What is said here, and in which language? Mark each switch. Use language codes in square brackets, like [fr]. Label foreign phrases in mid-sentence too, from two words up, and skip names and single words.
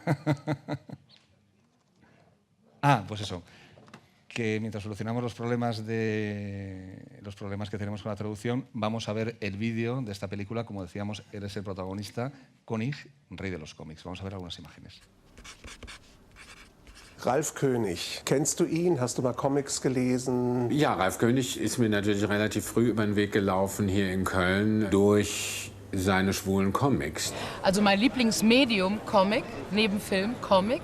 [es] Pues eso, que mientras solucionamos los problemas que tenemos con la traducción, vamos a ver el vídeo de esta película. Como decíamos, él es el protagonista, König, Rey de los cómics. Vamos a ver algunas imágenes. [de] Ralph König, kennst du ihn? Hast du mal Comics gelesen? Ja, Ralph König ist mir natürlich relativ früh über den Weg gelaufen hier in Köln durch seine schwulen Comics. Also mein Lieblingsmedium, Comic, neben Film, Comic.